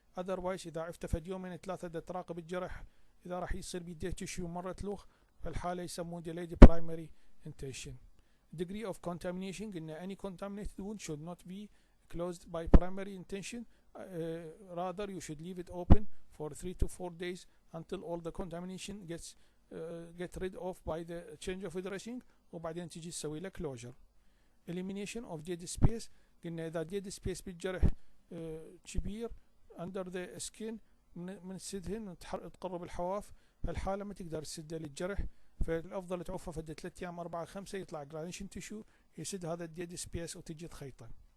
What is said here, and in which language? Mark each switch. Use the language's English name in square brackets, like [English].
[Arabic] otherwise إذا عفت فد يومين 3 تراقب الجرح إذا راح يصير بي ديت تيشو مرة تلوخ فالحالة يسموه delayed primary intention. [English] degree of contamination قلنا any contaminated wound should not be closed by primary intention, rather you should leave it open for 3 to 4 days until all the contamination gets get rid of by the change of dressing، وبعدين تجي تسوي له closure. [Arabic] elimination of dead space، قلنا إذا dead space بالجرح كبير under the skin من تسدهن تقرب الحواف، فالحالة ما تقدر تسده للجرح، فالأفضل تعوفه فد 3 أيام 4 5 يطلع جرانيشن تيشو يسد هذا الديد سبيس وتجي تخيطه.